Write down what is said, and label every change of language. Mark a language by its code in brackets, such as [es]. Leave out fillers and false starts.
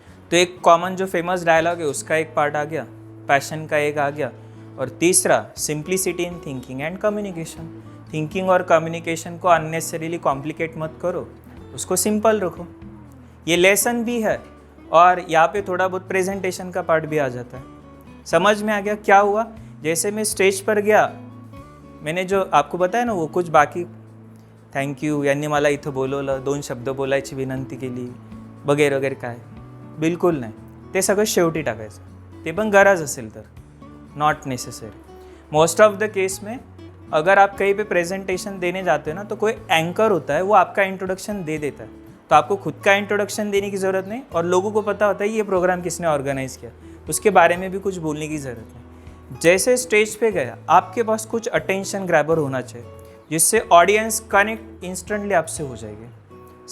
[hi] तो एक कॉमन जो फेमस डायलॉग है उसका एक पार्ट आ गया, पैशन का एक आ गया, और तीसरा simplicity in thinking and communication. Thinking और कम्युनिकेशन को अननेसेसरीली कॉम्प्लिकेट मत करो, उसको सिंपल रखो। ये लेसन भी है और यहाँ पे थोड़ा बहुत प्रेजेंटेशन का पार्ट भी आ जाता है। समझ में आ गया क्या हुआ? जैसे मैं स्टेज पर गया, मैंने जो आपको बताया ना वो कुछ बाकी, [mr] थँक यू, यांनी मला इथं बोलवलं, 2 शब्द बोलायची विनंती केली वगैरे वगैरे, काय बिलकुल नाही, ते सगळं शेवटी टाकायचं, ते पण गरज असेल तर, [en] Not necessary. [hi] Most of the case में अगर आप कहीं पे प्रेजेंटेशन देने जाते हो ना, तो कोई एंकर होता है, वो आपका इंट्रोडक्शन दे देता है, तो आपको खुद का इंट्रोडक्शन देने की ज़रूरत नहीं, और लोगों को पता होता है ये प्रोग्राम किसने ऑर्गेनाइज़ किया, उसके बारे में भी कुछ बोलने की ज़रूरत नहीं। जैसे स्टेज पे गया, आपके पास कुछ अटेंशन ग्रैबर होना चाहिए, जिससे ऑडियंस कनेक्ट इंस्टेंटली आपसे हो जाएगी।